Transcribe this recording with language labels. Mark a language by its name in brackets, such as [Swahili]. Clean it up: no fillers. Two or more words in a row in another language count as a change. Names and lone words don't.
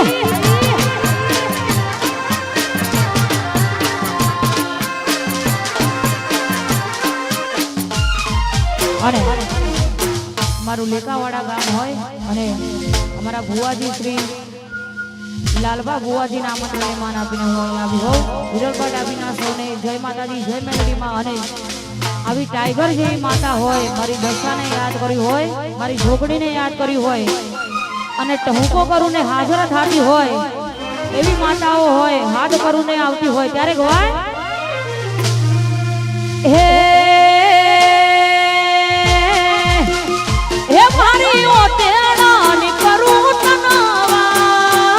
[Gujarati] અરે મારું લેકાવાડા ગામ હોય અને હમારા બુઆજી શ્રી લાલબા બુઆજી નામ મેહમાન આપીને હોય આવી હો વિરલબા ડાબીના સોને જય માતાજી જય મેલડી માં અને આવી ટાઇગર જેવી માતા હોય મારી દશાને યાદ કરી હોય મારી ઝૂંપડીને યાદ કરી હોય मारी झोपड़ीने याद करी होय અને ટહુકો કરુને હાજર થાતી હોય એવી માતાઓ હોય હાથ કરુને આવતી હોય ત્યારે ગવાય હે હે મારી ઓ તેડાની કરું તનવા